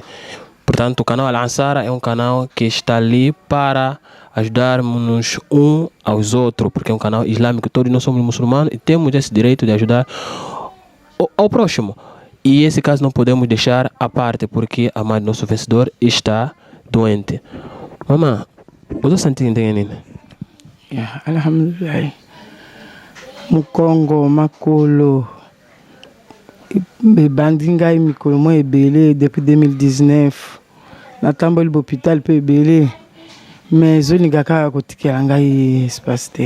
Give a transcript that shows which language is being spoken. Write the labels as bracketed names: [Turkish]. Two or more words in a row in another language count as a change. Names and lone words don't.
[Portuguese] Portanto, o canal Al-Ansar é um canal que está ali para ajudarmos uns aos outros, porque é um canal islâmico, todos nós somos muçulmanos e temos esse direito de ajudar ao próximo. E esse caso não podemos deixar à parte, porque a mãe do nosso vencedor está doente. Mamãe, você sentiu entendendo? [Lingala] Alhamdulillah. Mukongo, makolo, bandinga e mikolo mo ebele depuis 2019. Natamboli l'hôpital pe ebele. Mais zoningaka kotikela ngai espace te.